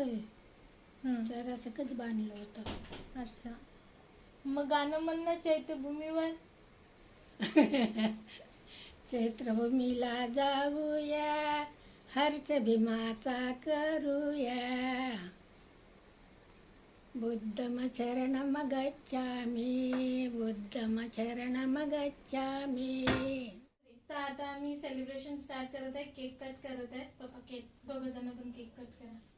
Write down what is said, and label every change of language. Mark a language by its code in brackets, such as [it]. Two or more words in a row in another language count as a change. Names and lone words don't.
[mr] हं. जरासं कधी बांधलं होतं. अच्छा, मग गाणं म्हण ना चैत्यभूमीवर. चैत्रभूमीला जाऊया, हर्ष भीमाचा करूया, [pi] बुद्धम शरणम गच्छामि, बुद्धम शरणम गच्छामि. [mr] तर आता आम्ही [en] celebration start [mr] करत आहे, [en] cake cut [mr] करत आहे. पप्पा केक, दोघं जण पण [en] cake cut [mr] करा.